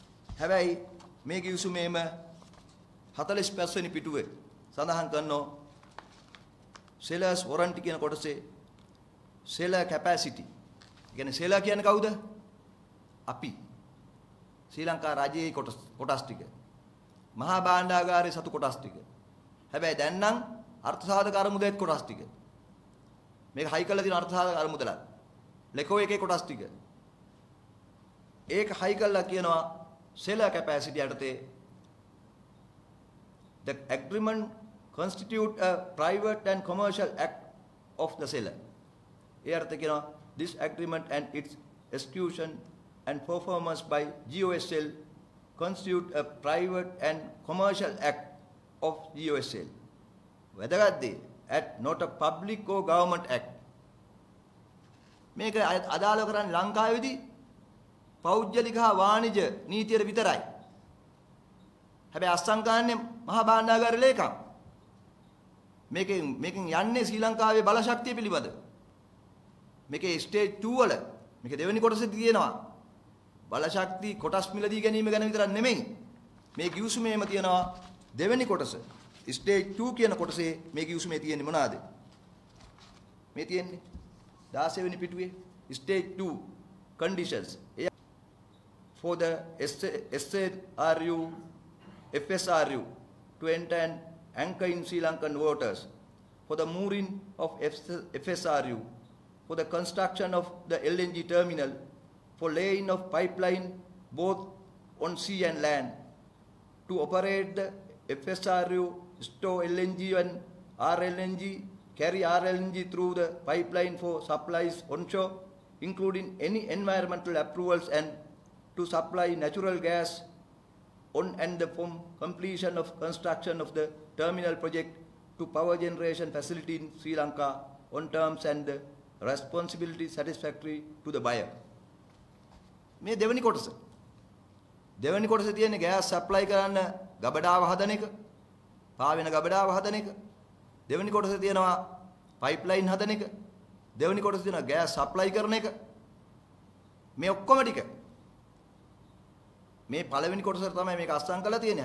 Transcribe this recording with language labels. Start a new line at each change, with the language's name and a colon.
Sinhala: හැබැයි මේ ගිවිසුමේම 45 වෙනි පිටුවේ සඳහන් කරනවා sellers warranty කියන කොටසේ seller capacity. කියන්නේ seller කියන්නේ කවුද? අපි. ශ්‍රී ලංකා රජයේ කොටස් ටික. මහා භාණ්ඩාගාරයේ සතු කොටස් ටික. හැබැයි දැන් නම් අර්ථසාධක අරමුදේත් කොටස් ටික. මේක හයි කරලා තියෙන අර්ථසාධක අරමුදලත්. ලෙකෝ එකේ කොටස් ටික. ඒක හයි කරලා කියනවා
English: seller capacity යටතේ the agreement constitute a private and commercial act of the seller.
Sinhala: ඒ අර්ථය කියනවා
English: this agreement and its execution and performance by GOSL constitute a private and commercial act of GOSL.
Sinhala: වැදගත් දේ
English: at not a public or government act.
Sinhala: මේක අදාළ කරන්නේ ලංකාවේදී පෞද්ගලික හා වාණිජ නීතියට විතරයි. හැබැයි අස්සංකාන්නේ මහා භාණ්ඩාගාර ලේකම්. මේකෙන් යන්නේ ශ්‍රී ලංකාවේ බලශක්තිය පිළිබඳ. මේකේ ස්ටේජ් 2 වල මේක දෙවෙනි කොටසේ තියෙනවා. බලශක්ති කොටස් මිලදී ගැනීම ගැන විතරක් නෙමෙයි. මේ ගිවිසුමේම තියෙනවා දෙවෙනි කොටස. ස්ටේජ් 2 කියන කොටසේ මේ ගිවිසුමේ තියෙන්නේ මොනවාද? මේ තියෙන්නේ 16 වෙනි පිටුවේ stage 2
English: conditions for the SARU FSRU to enter and anchor in Sri Lankan waters, for the mooring of FSRU, for the construction of the LNG terminal, for laying of pipeline both on sea and land, to operate the FSRU, store LNG and RLNG, carry RLNG through the pipeline for supplies onshore, including any environmental approvals, and to supply natural gas on and from completion of construction of the terminal project to power generation facility in Sri Lanka on terms and the responsibility satisfactory to the buyer.
Sinhala: මේ දෙවෙනි කොටස. දෙවෙනි කොටසේ තියෙන්නේ gas supply කරන්න ගබඩාව හදන එක, පාවෙන ගබඩාව හදන එක. දෙවෙනි කොටසේ තියෙනවා පයිප්ලයින් හදන එක. දෙවෙනි කොටසේ තියෙනවා ගෑස් සප්ලයි කරන එක. මේ ඔක්කොම ටික මේ පළවෙනි කොටසට තමයි මේක අස්සම් කරලා තියෙන්නේ.